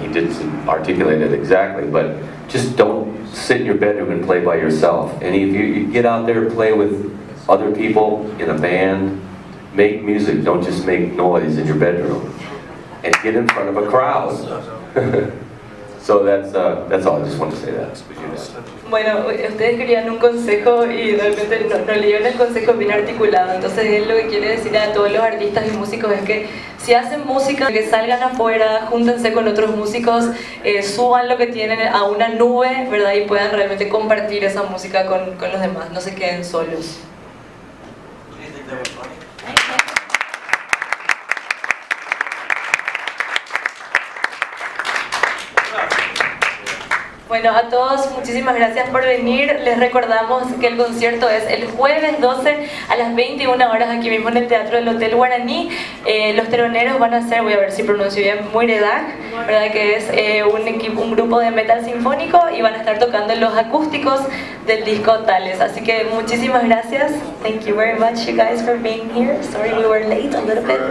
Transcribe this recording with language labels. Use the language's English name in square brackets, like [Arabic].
[English] He didn't articulate it exactly, but just don't sit in your bedroom and play by yourself. And if you get out there and play with other people in a band, make music, don't just make noise in your bedroom. And get in front of a crowd. So that's all. I just want to say that. [Spanish] Bueno, ustedes querían un consejo y realmente no le dieron el consejo bien articulado. Entonces él lo que quiere decir a todos los artistas y músicos es que si hacen música, que salgan afuera, júntense con otros músicos, suban lo que tienen a una nube, ¿verdad? Y puedan realmente compartir esa música con los demás, no se queden solos. Bueno, a todos muchísimas gracias por venir. Les recordamos que el concierto es el jueves 12 a las 21 horas aquí mismo en el Teatro del Hotel Guaraní. Los teloneros van a ser, voy a ver si pronuncio bien, Muiredag, ¿verdad? Que es un grupo de metal sinfónico, y van a estar tocando los acústicos del disco Tales. Así que muchísimas gracias. [English] Thank you very much, you guys, for being here. Sorry we were late a little bit.